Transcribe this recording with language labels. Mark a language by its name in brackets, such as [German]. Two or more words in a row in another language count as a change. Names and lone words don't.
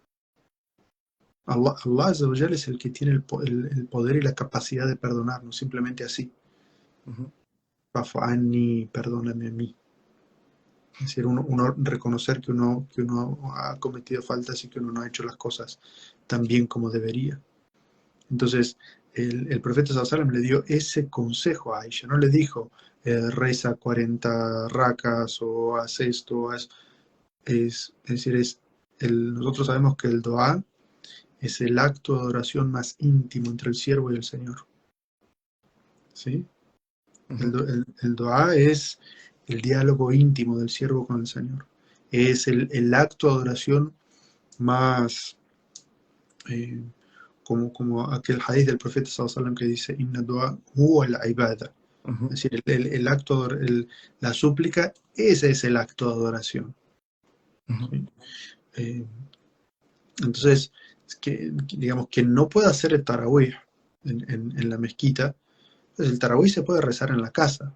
[Spanish] Allah es el que tiene el poder y la capacidad de perdonarnos, simplemente así. [Arabic] فاعف عني, [Spanish] perdóname a mí. Es decir, uno reconocer que uno ha cometido faltas y que uno no ha hecho las cosas tan bien como debería. Entonces, el profeta [Arabic] صلى الله عليه وسلم [Spanish] le dio ese consejo a Aisha, no le dijo, reza 40 racas o haz esto, es decir, nosotros sabemos que el dua es el acto de adoración más íntimo entre el siervo y el Señor. ¿Sí? El dua es el diálogo íntimo del siervo con el Señor. Es el acto de adoración más, como aquel hadith del profeta [Arabic] صلى الله عليه وسلم [Spanish] que dice, [Arabic] إن الدعاء هو العبادة. [Spanish] Es decir, el acto, la súplica, ese es el acto de adoración. ¿Sí? Entonces, digamos, que no puede hacer el tarawih en la mezquita, pues el tarawih se puede rezar en la casa.